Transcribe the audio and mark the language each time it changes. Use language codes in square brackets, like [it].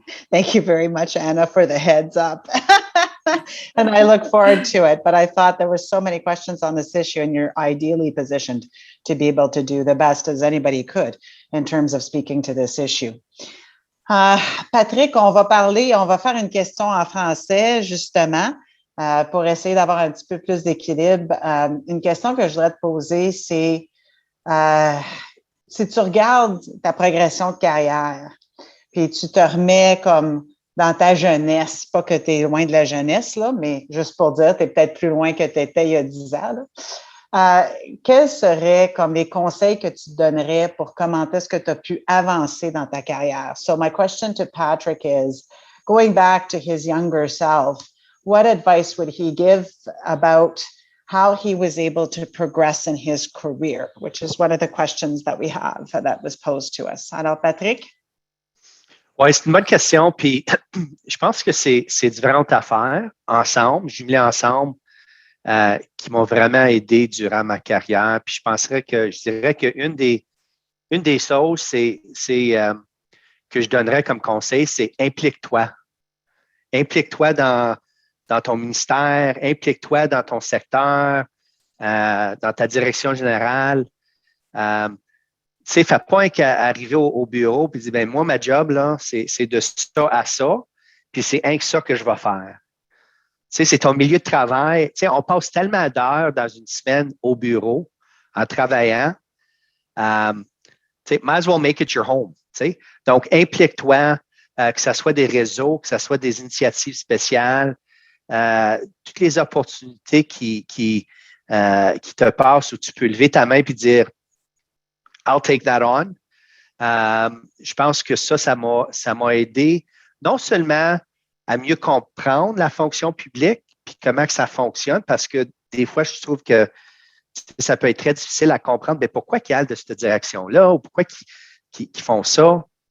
[en] Thank you very much, Anna, for the heads up. And I look forward to it. But I thought there were so many questions on this issue, and you're ideally positioned to be able to do the best as anybody could in terms of speaking to this issue. [fr] Patrick, on va faire une question en français, justement, pour essayer d'avoir un petit peu plus d'équilibre. Une question que je voudrais te poser, c'est si tu regardes ta progression de carrière, puis tu te remets comme dans ta jeunesse, pas que tu es loin de la jeunesse, là, mais juste pour dire, tu es peut-être plus loin que tu étais il y a 10 ans. Quels seraient comme les conseils que tu donnerais pour comment est-ce que tu as pu avancer dans ta carrière? [en] So my question to Patrick is, going back to his younger self, what advice would he give about how he was able to progress in his career, which is one of the questions that we have that was posed to us. [fr] Alors, Patrick? Oui, c'est une bonne question. Puis, je pense que c'est différentes affaires ensemble, jumelées ensemble, qui m'ont vraiment aidé durant ma carrière. Puis, je dirais qu'une des choses, que je donnerais comme conseil, c'est implique-toi. Implique-toi dans ton ministère, implique-toi dans ton secteur, dans ta direction générale. Tu sais, fais pas arriver au bureau et dire, ben moi, ma job, là, c'est de ça à ça, puis c'est rien que ça que je vais faire. Tu sais, c'est ton milieu de travail. Tu sais, on passe tellement d'heures dans une semaine au bureau en travaillant. Tu sais, [en] might as well make it your home. [fr] Tu sais. Donc, implique-toi, que ce soit des réseaux, que ce soit des initiatives spéciales, toutes les opportunités qui te passent où tu peux lever ta main et dire [en] I'll take that on. [fr] Je pense que ça m'a aidé non seulement à mieux comprendre la fonction publique puis comment que ça fonctionne, parce que des fois, je trouve que ça peut être très difficile à comprendre, mais pourquoi ils allent de cette direction-là ou pourquoi ils font ça.